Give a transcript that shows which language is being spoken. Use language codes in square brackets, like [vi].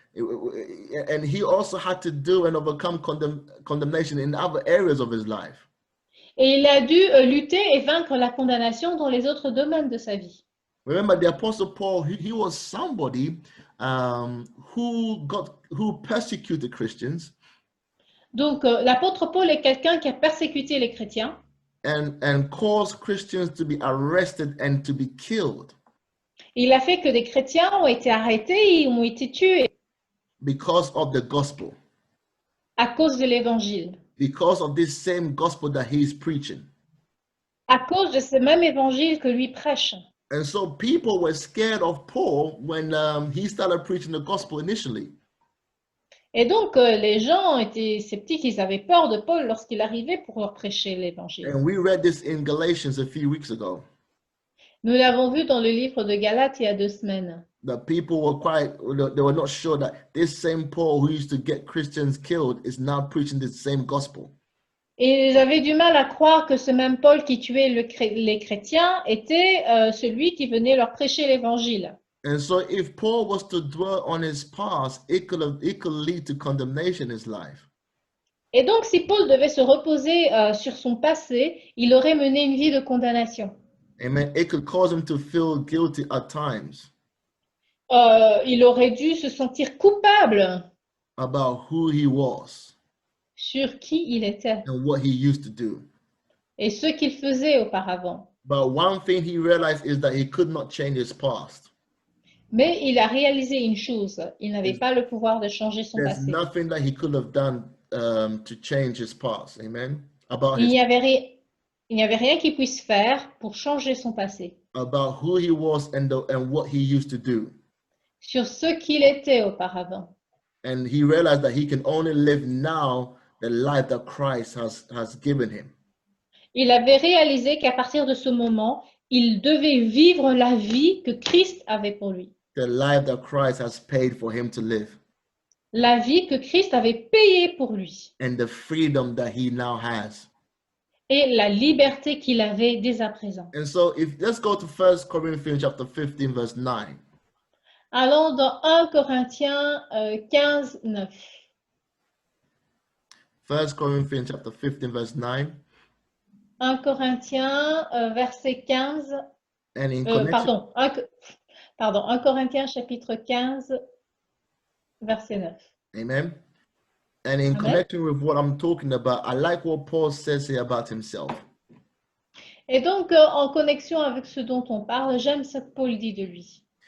[en] And he also had to deal and overcome condemnation in other areas of his life. [fr] Et il a dû lutter et vaincre la condamnation dans les autres domaines de sa vie. [en] Remember, the Apostle Paul, he was somebody who persecuted Christians. [fr] Donc, l'apôtre Paul est quelqu'un qui a persécuté les chrétiens. [en] And caused Christians to be arrested and to be killed. [fr] Il a fait que des chrétiens ont été arrêtés et ont été tués. [en] Because of the gospel. [fr] À cause de l'évangile. [en] Because of this same gospel that he is preaching. [fr] À cause de ce même évangile que lui prêche. [en] And so people were scared of Paul when he started preaching the gospel initially. [fr] Et donc, les gens étaient sceptiques, ils avaient peur de Paul lorsqu'il arrivait pour leur prêcher l'évangile. [en] And we read this in Galatians a few weeks ago. [fr] Nous l'avons vu dans le livre de Galates il y a 2 semaines. [en] The people they were not sure that this same Paul who used to get Christians killed is now preaching the same gospel. [fr] Et ils avaient du mal à croire que ce même Paul qui tuait les chrétiens était celui qui venait leur prêcher l'évangile. [en] And so if Paul was to dwell on his past, it could lead to condemnation in his life. [fr] Et donc, si Paul devait se reposer sur son passé, il aurait mené une vie de condamnation. [en] Amen. It could cause him to feel guilty at times. [fr] Il aurait dû se sentir coupable [en] about who he was [fr] sur qui il était [en] and what he used to do. [fr] Et ce qu'il faisait auparavant. [en] But one thing he realized is that he could not change his past. [fr] Mais il a réalisé une chose, il n'avait pas le pouvoir de changer son [en] There's [fr] passé. [en] nothing that he could have done to change his past. Amen. About [fr] Il [en] his [fr] n'y avait, il n'y avait rien qu'il puisse faire pour changer son passé, [en] about who he was and what he used to do. [fr] sur ce qu'il était auparavant. [en] And he realized that he can only live now the life that Christ has given him. [fr] Il avait réalisé qu'à partir de ce moment, il devait vivre la vie que Christ avait pour lui. [en] The life that Christ has paid for him to live. [fr] La vie que Christ avait payée pour lui. [en] And the freedom that he now has. [fr] Et la liberté qu'il avait dès à présent. [en] And so let's go to 1 Corinthians chapter 15 verse 9. [fr] Allons dans 1 Corinthiens 15, 9. [en] 1 Corinthians chapter 15 verse 9. [fr] 1 Corinthiens verset 15. [en] And in connection, [fr] Pardon, 1 Corinthiens chapitre 15 verset 9. [en] Amen. And in Amen. connection with what I'm talking about, I like what Paul says here about himself. [fr] Et donc, en connexion avec ce dont on parle, j'aime ce que Paul dit de lui.